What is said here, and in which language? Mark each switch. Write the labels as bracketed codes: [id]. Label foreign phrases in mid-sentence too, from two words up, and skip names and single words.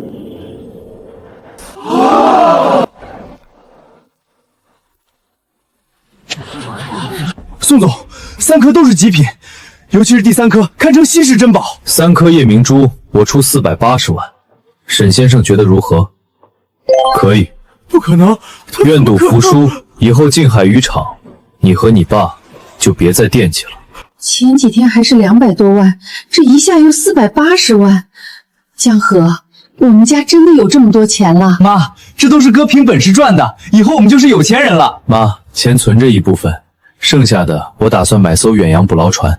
[zh] 宋总，3颗都是极品，尤其是第3颗，堪称稀世珍宝。 3颗夜明珠，我出480万。沈先生觉得如何？可以。不可能！愿赌服输，以后静海渔场，你和你爸就別再惦記了。前幾天還是200多萬，這一下又480萬。江河，我們家真的有這麼多錢了？媽，這都是哥憑本事賺的，以後我們就是有錢人了。媽，錢存着一部分，剩下的我打算買艘遠洋捕撈船。